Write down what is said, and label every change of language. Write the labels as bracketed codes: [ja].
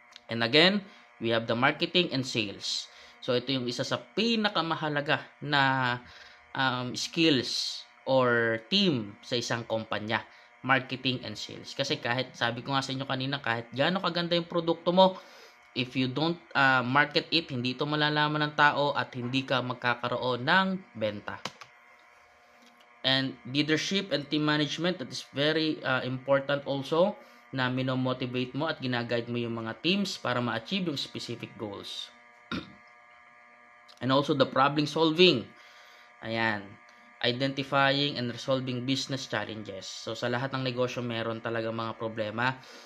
[en] And again, we have the marketing and sales. [tl] So, ito yung isa sa pinakamahalaga na skills or team sa isang kumpanya. Marketing and sales. Kasi kahit, sabi ko nga sa inyo kanina, kahit gaano kaganda yung produkto mo, [en] if you don't market it, [tl] hindi ito malalaman ng tao at hindi ka magkakaroon ng benta. [en] And leadership and team management, that is very important also, [tl] na minomotivate mo at ginaguide mo yung mga teams para ma-achieve yung specific goals. [en] And also the problem solving. Ayan. Identifying and resolving business challenges. [tl] So sa lahat ng negosyo meron talaga mga problema.